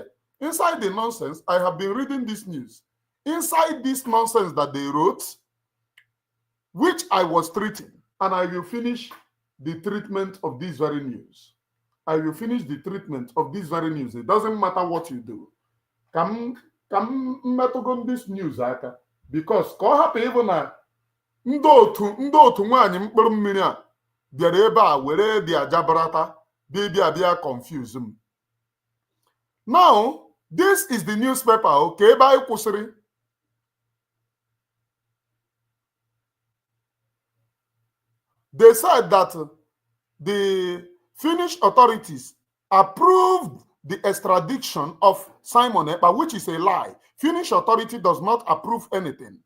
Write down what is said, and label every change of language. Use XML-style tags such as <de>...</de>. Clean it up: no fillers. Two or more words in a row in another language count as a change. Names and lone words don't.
<en>Inside the nonsense, I have been reading this news. Inside this nonsense that they wrote, which I was treating, and I will finish the treatment of this very news. I will finish the treatment of this very news. It doesn't matter what you do. Come on this news, because even</en> <ig>ndị otu nwaanyị mkpụrụ mmiri a bịara ebe a were dị ajabarata bịa confuse m.</ig> <en>Now, this is the newspaper,</en> <ig>okay, ebe anyị kwụsịrị.</ig> <en>They said that the Finnish authorities approved the extradition of Simon Ekpa, which is a lie. Finnish authority does not approve anything.</en>